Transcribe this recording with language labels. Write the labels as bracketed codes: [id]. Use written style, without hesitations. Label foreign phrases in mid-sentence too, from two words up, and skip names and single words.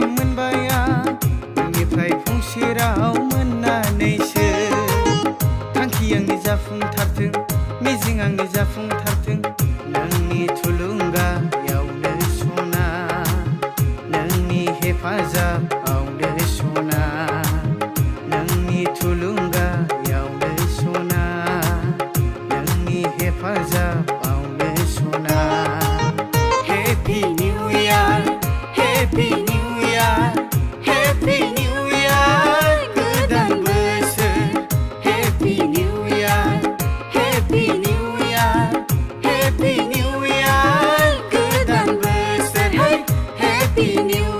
[brx] मोनबाया न'निफ्राय फुंसेराव मोननानैसो थांखि आंनि जाफुंथारथों मिजिं आंनि जाफुंथारथों नोंनि थुलुंगायावनो सना नोंनि हेफाजाबावनो सना नोंनि थुलुंगायावनो सना हेफाजाबावनो सना [en] Happy New Year Happy New Year Happy New Year [brx] गोदान बोसोर [en] Happy New Year Happy New Year Happy New Year [brx] गोदान बोसोर [en] Happy New